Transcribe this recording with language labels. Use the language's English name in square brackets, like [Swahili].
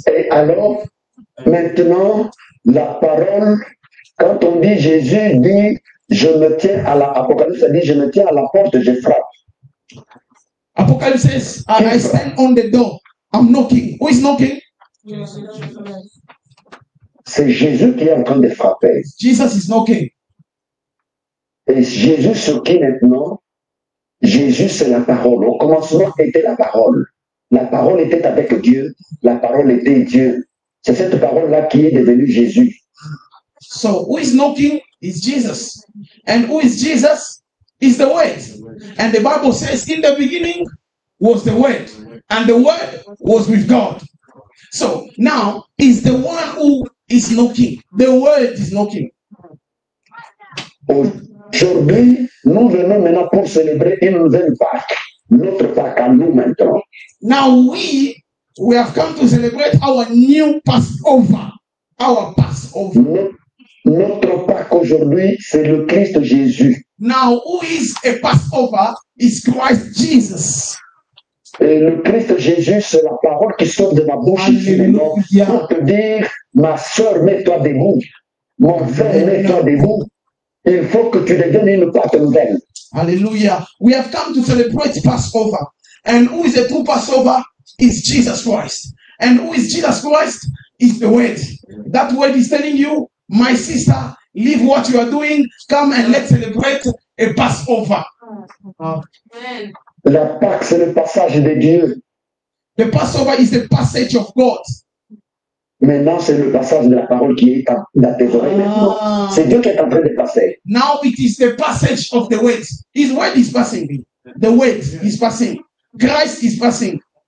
[French] Et alors, maintenant, la parole, quand on dit Jésus dit, je me tiens à la, Apocalypse dit, je me tiens à la porte, je frappe. [English] Apocalypse says, I stand on the door. I'm knocking. Who is knocking? [French] C'est Jésus qui est en train de frapper. [English] Jesus is knocking. [French] Et Jésus sur qui maintenant? Jésus, c'est la parole. Au commencement était la parole. La parole était avec Dieu. La parole était Dieu. C'est cette parole-là qui est devenue Jésus. [English] So who is knocking is Jesus. And who is Jesus? Is the Word. And the Bible says, in the beginning was the Word. And the Word was with God. So now is the one who is knocking. The Word is knocking. [French] Aujourd'hui, nous venons maintenant pour célébrer une nouvelle Pâque. Notre Pâque à nous maintenant. [English] Now we have come to celebrate our new Passover. Our Passover. [French] Notre Pâque aujourd'hui, c'est le Christ Jésus. [English] Now who is a Passover is Christ Jesus. [French] Et le Christ Jésus, c'est la parole qui sort de ma bouche ici maintenant pour te dire, ma soeur, mets-toi debout. Mon frère, mets-toi debout. Il faut que tu deviennes une Pâque nouvelle. Hallelujah. [English] We have come to celebrate Passover. And who is a true Passover? Is Jesus Christ. And who is Jesus Christ? Is the word. That word is telling you, my sister, leave what you are doing, come and let's celebrate a Passover. [French] La Pâque, c'est le passage de Dieu. [English] The Passover is the passage of God. [French] Maintenant, c'est le passage de la parole qui est dans tes oreilles. Maintenant, c'est Dieu qui est en train de passer. [English] Now it is the passage of the word. His word is passing. The word is passing. Christ is passing.